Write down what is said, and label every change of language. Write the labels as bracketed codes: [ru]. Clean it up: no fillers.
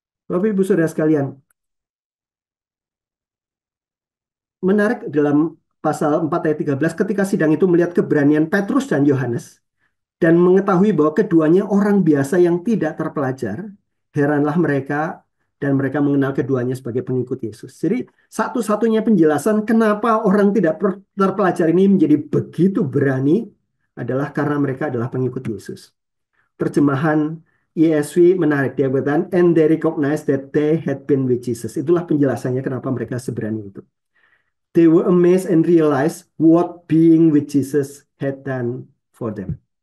[id] Bapak Ibu Saudara sekalian, menarik dalam pasal 4 ayat 13 ketika sidang itu melihat keberanian Petrus dan Yohanes dan mengetahui bahwa keduanya orang biasa yang tidak terpelajar, heranlah mereka dan mereka mengenal keduanya sebagai pengikut Yesus. Jadi satu-satunya penjelasan kenapa orang tidak terpelajar ini menjadi begitu berani adalah karena mereka adalah pengikut Yesus. Terjemahan ESV menarik, dia berkata, [en] and they recognize that they had been with Jesus. [id] Itulah penjelasannya kenapa mereka seberani itu. [en] They were amazed and realized what being with Jesus had done for them.